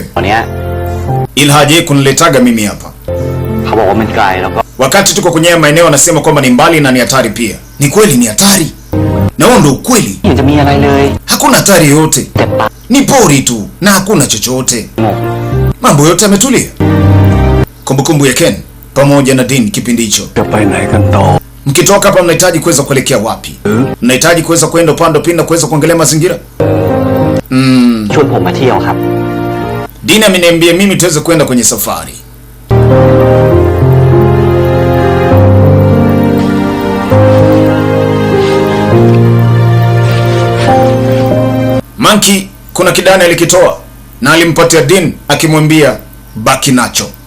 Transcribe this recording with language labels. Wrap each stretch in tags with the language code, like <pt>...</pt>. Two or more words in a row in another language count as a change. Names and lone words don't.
<sw>Ila haje kuniletaga mimi hapa. Wakati tuko kwenye maeneo anasema kwamba ni mbali na ni hatari pia. Ni kweli ni hatari? Na huo ndio ukweli. Hakuna hatari yoyote. Ni pori tu na hakuna chochote. Mambo yote yametulia. Kumbukumbu ya Ken pamoja na Dean kipindi hicho.</sw> <th>จะไปไหนกันต่อ</th> <sw>Mkitoka hapa mnahitaji kuweza kuelekea wapi? Mnahitaji kuweza kwenda upande pindi na kuweza kuangalia mazingira?</sw> <th>ชวนผมมาเที่ยวครับ</th> <sw>Dean ameniambia mimi tuweze kwenda kwenye safari. Monkey kuna kidani alikitoa na alimpatia Dean akimwambia baki nacho.</sw>